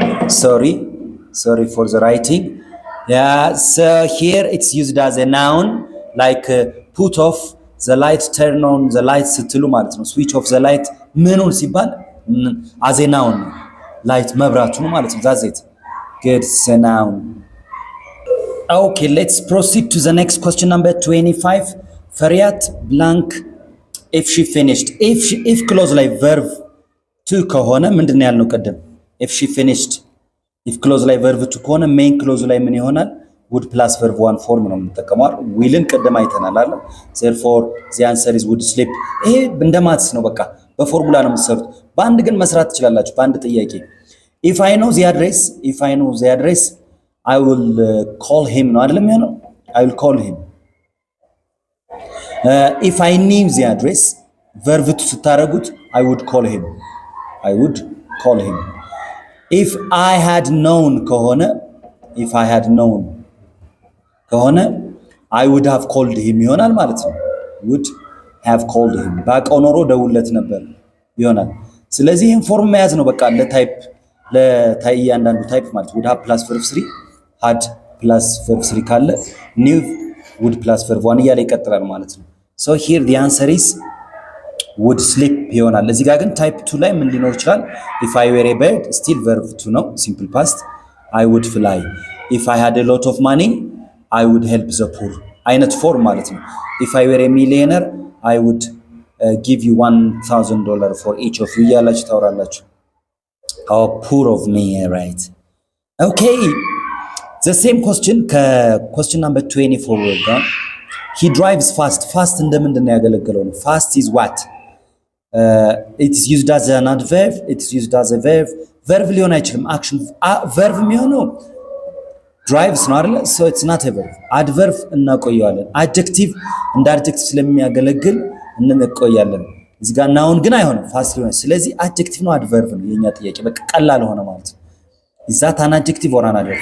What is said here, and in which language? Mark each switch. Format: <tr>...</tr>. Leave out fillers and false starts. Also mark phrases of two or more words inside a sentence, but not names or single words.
<en>sorry for the writing. Yeah, so here it's used as a noun, like put off the light, turn on the light</en> <am>ስትሉ ማለት ነው።</am> <en>switch off the light</en> <am>ምኑን ሲባል</am> <en>as a noun light</en> <am>መብራቱ ነው ማለት ነው።</am> <en>that's it. Good, it's a noun. Okay, let's proceed to the next question, number 25. Fariat blank if she finished. If clause</en> <am>ላይ</am> <en>verb to</en> <am>ከሆነ ምንድነው ያልነው ቀደም?</am> <en>if she finished. if clause ላይ verb to ከሆነ main clause</en> <am>ላይ ምን ይሆናል?</am> <en>would plus verb one form</en> <am>ነው የምንጠቀመው። willን ቀደም አይተናል አይደል?</am> <en>therefore the answer is would sleep.</en> <am>ይሄ እንደ ማትስ ነው፣ በቃ በፎርሙላ ነው የምትሰሩት። በአንድ ግን መስራት ትችላላችሁ። በአንድ ጥያቄ</am> <en>if I know the address I will call him</en> <am>ነው አይደለም ያለው?</am> <en>I will call him. if I knew the address verb to ስታረጉት I would call him. if I had known ከሆነ I would have called him</en> <am>ይሆናል ማለት ነው።</am> <en>would have called</en> <am>him ባቀው ኖሮ ደውለት ነበር ይሆናል። ስለዚህ ይሄን ፎርም መያዝ ነው በቃ ለእያንዳንዱ ታይፕ ማለት</am> <en>would have plus verb 3 had plus verb 3</en> <am>ካለ</am> <en>knew would plus verb 1</en> <am>እያለ ይቀጥላል ማለት ነው።</am> <en>so here the answer is would sleep</en> <am>ይሆናል። እዚህ ጋር ግን ታይፕ 2 ላይ ምን ሊኖር ይችላል?</am> <en>if I were a bird still verb 2 ነው simple past I would fly. if I had a lot of money I would help the poor</en> <am>አይነት ፎርም ማለት ነው።</am> <en>if I were a millionaire I would give you $1,000 for each of you</en> <am>እያላችሁ ታወራላችሁ።</am> <en>how poor of me, right? okay, the same question question number 24 ጋር he drives fast</en> <am>እንደምንድን ነው ያገለገለው ነው?</am> <en>fast is what? it is used as an adverb, it is used as a verb</en> <am>ሊሆን አይችልም።</am> <en>action verb የሚሆነው drives</en> <am>ነው አይደል?</am> <en>so it's not a verb.</en> <am>adverb እናቆየዋለን። adjective እንደ adjective ስለሚያገለግል እንቆያለን። እዚህ ጋር noun ግን አይሆንም fast ሊሆን። ስለዚህ adjective ነው adverb ነው የኛ ጥያቄ። በቃ ቀላል ሆነ ማለት ነው።</am> <en>is that an adjective or an adverb?</en>